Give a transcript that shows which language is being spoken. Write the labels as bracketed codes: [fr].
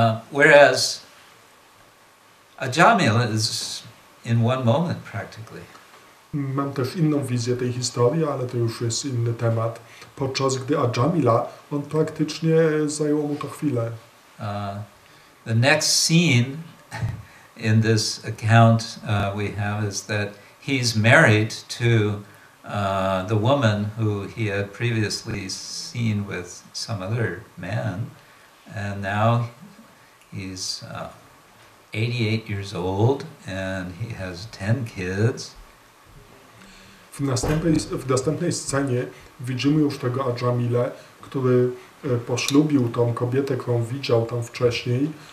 [en] Whereas Ajamila is in one moment practically. [pl] Mam też inną wizję tej historii, ale to już jest inny temat. Podczas gdy Ajamila, on praktycznie zajęło mu to chwilę. [en] The next scene in this account we have is that he's married to the woman who he had previously seen with some other man, and now he's 88 years old and he has 10 kids. [pl] W następnej scenie widzimy już tego Ajamilę, który poślubił tą kobietę, którą widział tam wcześniej.